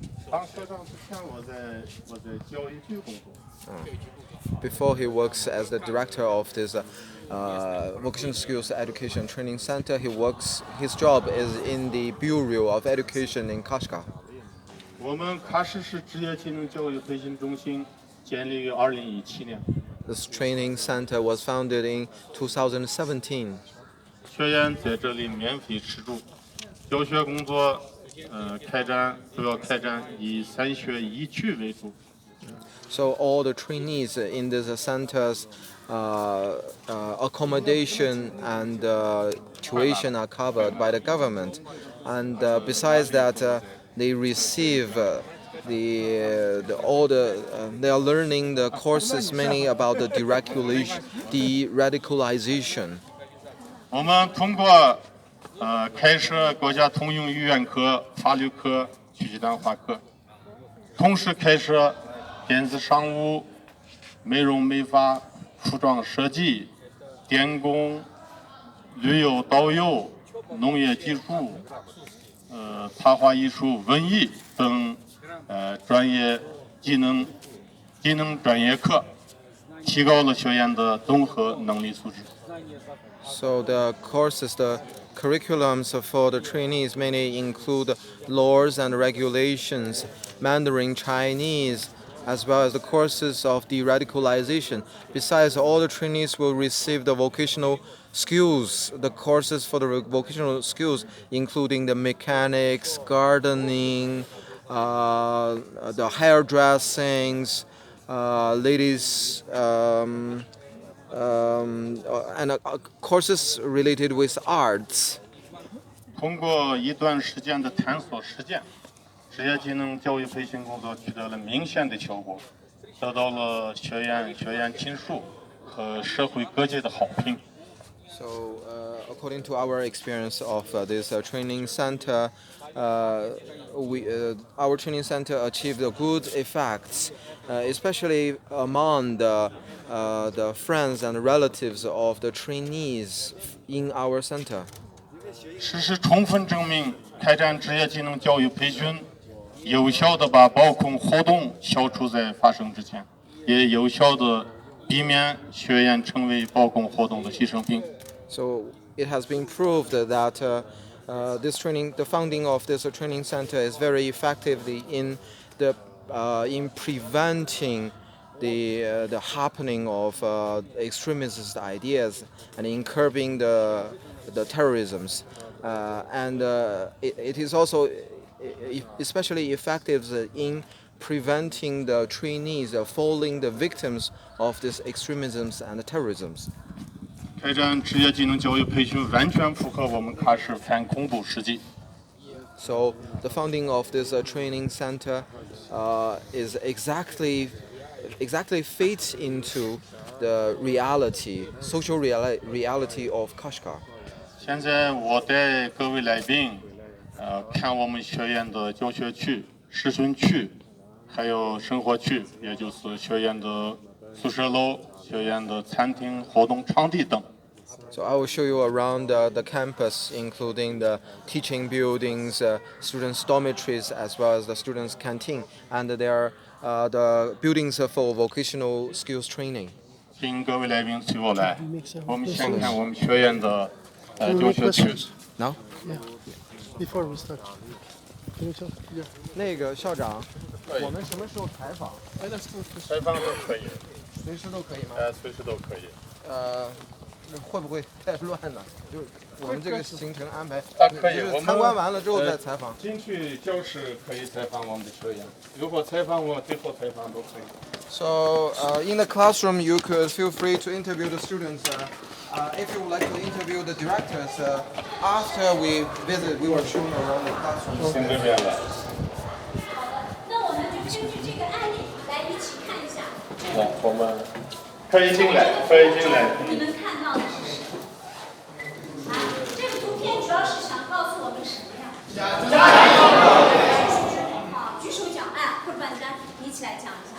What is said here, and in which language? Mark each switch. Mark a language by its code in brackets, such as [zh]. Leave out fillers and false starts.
[zh] 当校长之前，我在教育局工作。 [en] Before he works as the director of this vocational skills education training center, his job is in the Bureau of Education in Kashgar. [zh] 我们喀什市职业技能教育培训中心建立于2017年。 [en] This training center was founded in 2017. [zh] 学员在这里免费吃住，教学工作主要开展以3学1区为主。 [en] So all the trainees in these centers, accommodation and tuition are covered by the government, and besides that, they receive they are learning the courses mainly about the de-radicalization. [zh] 我们通过开设国家通用语言课、法律课、极端化课，同时开设电子商务、美容美发、服装设计、电工、旅游导游、农业技术、插画艺术、文艺等专业技能专业课，提高了学员的综合能力素质。 [en] So the curriculums for the trainees mainly include laws and regulations, Mandarin Chinese, as well as the courses of de-radicalization. Besides, all the trainees will receive the vocational skills, the courses for the vocational skills, including the mechanics, gardening, the hairdressings, ladies, and courses related with arts. [zh] 通过一段时间的探索实践，职业技能教育培训工作取得了明显的效果，得到了学员亲属和社会各界的好评。 [en] So, according to our experience of this training center, our training center achieved good effects, especially among the friends and relatives of the trainees in our center. [zh] 事实充分证明，开展职业技能教育培训，有效地把暴恐活动消除在发生之前，也有效地避免学员成为保供活动的牺牲品。 [en] So it has been proved that the founding of this training center is very effectively in preventing the happening of extremist ideas and in curbing the terrorisms, and it is also especially effective in preventing the trainees falling the victims of these extremisms and terrorisms. [zh] 开展职业技能教育培训完全符合我们喀什反恐怖实际。 [en] So the founding of this training center is exactly fits into the social reality of Kashgar. [zh] 现在我带各位来宾，看我们学院的教学区、实训区，还有生活区，也就是学院的宿舍楼、学院的餐厅、活动场地等。 [en] So I will show you around the campus, including the teaching buildings, students' dormitories, as well as the students' canteen, and there are the buildings for vocational skills training. [zh] 请各位来宾随我来，我们先看我们学院的教学区。 [en] No? Yeah. Before we start, can you tell? Yeah. [zh] 那个校长，我们什么时候采访？ [en] Let's go first. [zh] 采访都可以，随时都可以吗？随时都可以。会不会太乱呢？就是我们这个行程安排，可以就是参观完了之后再采访。进去教室可以采访我们的学员，如果采访我，最后采访都可以。 [en] So in the classroom, you could feel free to interview the students. If you would like to interview the directors, after we visit, we will show you around the classroom. [zh] 从这边来。那我们就根据这个案例来一起看一下。来，我们可以进来，可以进来。你们看到的是什么？啊，这个图片主要是想告诉我们什么呀？好，举手讲，哎，或者板丹，你一起来讲一下。